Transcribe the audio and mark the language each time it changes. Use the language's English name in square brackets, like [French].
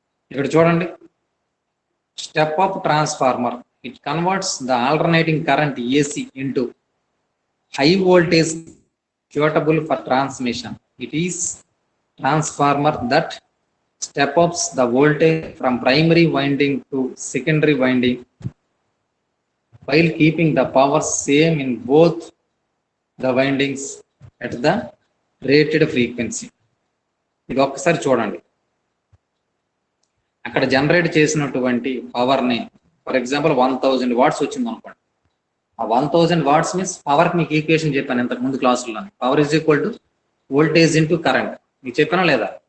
[Telugu] ఇక్కడ చూడండి, [English] Step up transformer, it converts the alternating current AC into high voltage suitable for transmission. It is transformer that step ups the voltage from primary winding to secondary winding while keeping the power same in both the windings at the rated frequency. [Telugu] ఇది ఒక్కసారి చూడండి, అక్కడ generate చేసినటువంటి పవర్ని [English] for example [Telugu] 1000 watts వచ్చింది అనుకోండి. ఆ 1000 watts means పవర్కి మీకు ఈక్వేషన్ చెప్పాను ఇంతకు ముందు క్లాసుల్లో. [English] Power is equal to voltage into current. [Telugu] మీకు చెప్పానా లేదా?